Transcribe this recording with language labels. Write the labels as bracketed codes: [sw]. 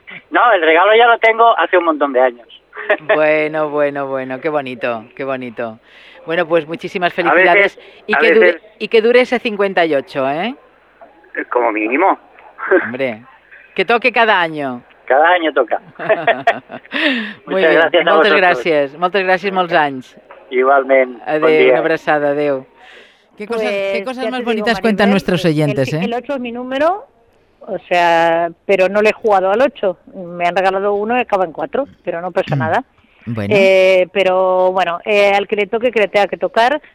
[es] No, el regalo ya lo tengo hace un montón de años. Bueno, qué bonito. Bueno, pues muchísimas felicidades. Y que dure ese 58, ¿eh? Como mínimo. Hombre, que toque cada año. Cada año toca. Muy bien, [ca] moltes gràcies, molts anys. Igualment, adéu, bon dia. Una abraçada, adéu. [es] Qué cosas más bonitas, Maribel, cuentan nuestros oyentes, El 8 es mi número, o sea, pero no le he jugado al 8. Me han regalado uno y acaba en 4, pero no pasa nada. Bueno. Al que le toque, que le tenga que tocar.